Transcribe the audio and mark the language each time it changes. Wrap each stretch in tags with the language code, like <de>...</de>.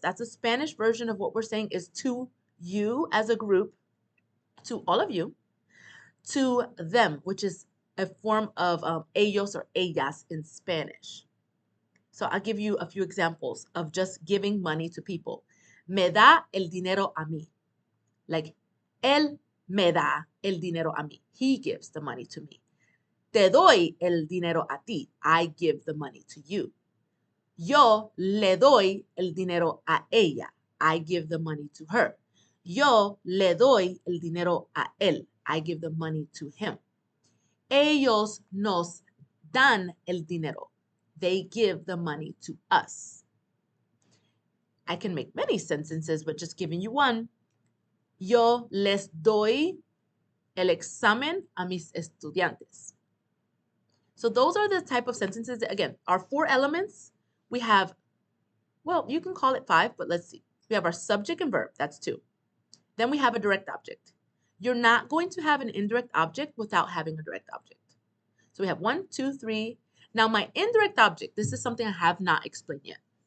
<en>That's a Spanish version of what we're saying is to you as a group, to all of you, to them, which is a form of ellos or ellas in Spanish. So I'll give you a few examples of just giving money to people.</en> <es>Me da el dinero a mí. Like, él me da el dinero a mí.</es> <en>He gives the money to me.</en> <es>Te doy el dinero a ti.</es> <en>I give the money to you.</en> <es>Yo le doy el dinero a ella.</es> <en>I give the money to her.</en> <es>Yo le doy el dinero a él.</es> <en>I give the money to him.</en> <es>Ellos nos dan el dinero.</es> <en>They give the money to us. I can make many sentences, but just giving you one.</en> <es>Yo les doy el examen a mis estudiantes.</es> <en>So those are the type of sentences that, again, our 4 elements. We have, well, you can call it 5, but let's see. We have our subject and verb, that's 2. Then we have a direct object. You're not going to have an indirect object without having a direct object. So we have 1, 2, 3. Now my indirect object, this is something I have not explained yet.</en>